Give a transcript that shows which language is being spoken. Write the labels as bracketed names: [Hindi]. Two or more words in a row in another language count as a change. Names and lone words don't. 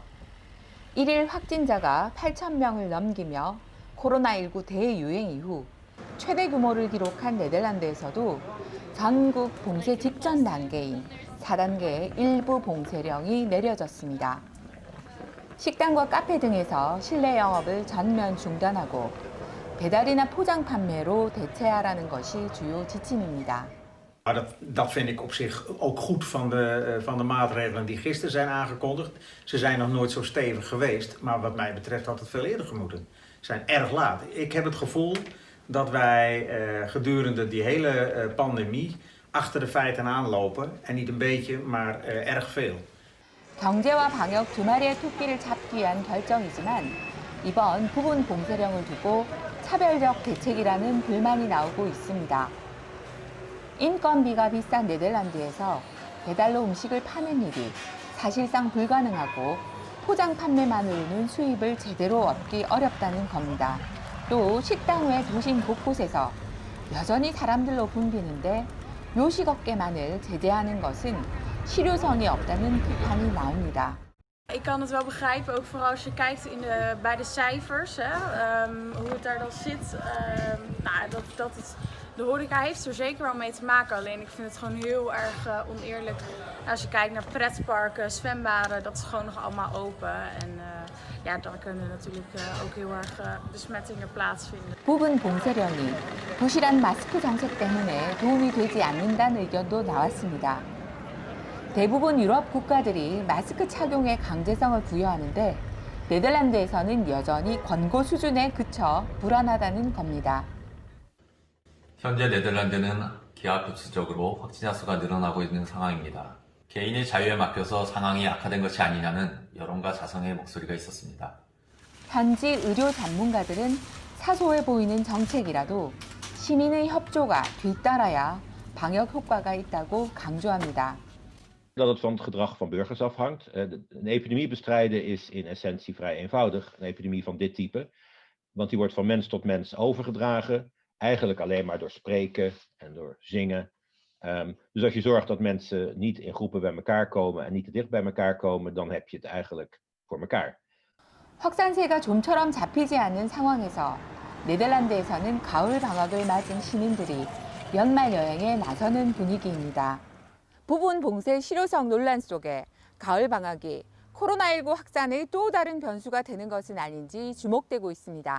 [Korean] 1일 확진자가 8,000명을 넘기며 코로나19 대유행 이후 최대 규모를 기록한 네덜란드에서도 전국 봉쇄 직전 단계인 4단계 일부 봉쇄령이 내려졌습니다. 식당과 카페 등에서 실내 영업을 전면 중단하고 배달이나 포장 판매로 대체하라는 것이 주요 지침입니다. [Dutch] Dat vind ik op zich ook goed van de maatregelen die gisteren zijn aangekondigd. Ze zijn nog nooit zo stevig geweest, maar wat mij betreft had het veel eerder gemoeten. Ze zijn erg laat. Ik heb het gevoel dat wij gedurende die hele pandemie achter de feiten aanlopen. En niet een beetje, maar erg veel. [Korean] 경제와 방역 두 마리의 토끼를 잡기 위한 결정이지만 이번 부분 봉쇄령을 두고 차별적 대책이라는 불만이 나오고 있습니다. 인건비가 비싼 네덜란드에서 배달로 음식을 파는 일이 사실상 불가능하고 포장 판매만으로는 수입을 제대로 얻기 어렵다는 겁니다. 또 식당 외 도심 곳곳에서 여전히 사람들로 붐비는데 요식업계만을 제재하는 것은 실효성이 없다는 비판이 나옵니다. [Dutch] Ik kan het wel begrijpen, ook vooral als je kijkt bij de cijfers, hoe het daar dan zit. De horeca heeft er zeker wel mee te maken, alleen ik vind het gewoon heel erg oneerlijk. Als je kijkt naar pretparken, zwembaden, dat is gewoon nog allemaal open. En daar kunnen natuurlijk ook heel erg besmettingen plaatsvinden. [Korean] 부분 봉쇄령이 부실한 마스크 정책 때문에 도움이 되지 않는다는 의견도 나왔습니다. 대부분 유럽 국가들이 마스크 착용에 강제성을 부여하는데 네덜란드에서는 여전히 권고 수준에 그쳐 불안하다는 겁니다. 현재 네덜란드는 기하급수적으로 확진자 수가 늘어나고 있는 상황입니다. 개인의 자유에 맡겨서 상황이 악화된 것이 아니냐는 여론과 자성의 목소리가 있었습니다. 현지 의료 전문가들은 사소해 보이는 정책이라도 시민의 협조가 뒤따라야 방역 효과가 있다고 강조합니다. [Dutch] Dat het van het gedrag van burgers afhangt. Een epidemie bestrijden is in essentie vrij eenvoudig, een epidemie van dit type. Want die wordt van mens tot mens overgedragen, eigenlijk alleen maar door spreken en door zingen. Dus als je zorgt dat mensen niet in groepen bij elkaar komen en niet te dicht bij elkaar komen, dan heb je het eigenlijk voor elkaar. [Korean] 확산세가 좀처럼 잡히지 않는 상황에서 네덜란드에서는 가을 방학을 맞은 시민들이 연말 여행에 나서는 분위기입니다. 부분 봉쇄 실효성 논란 속에 가을 방학이 코로나19 확산의 또 다른 변수가 되는 것은 아닌지 주목되고 있습니다.